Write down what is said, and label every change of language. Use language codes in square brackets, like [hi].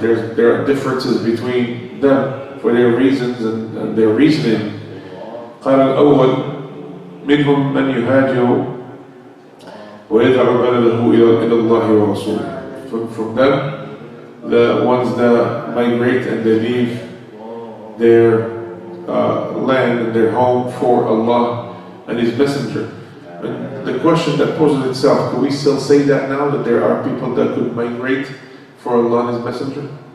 [en] There are differences between them for their reasons and their reasoning. [ar] قال الأول منهم من يهاجر ويدع بلده إلى الله ورسوله. [en] From them, the ones that migrate and they leave their land and their home for Allah and His Messenger. And the question that poses itself, can we still say that now, that there are people that could migrate for Allah and His Messenger?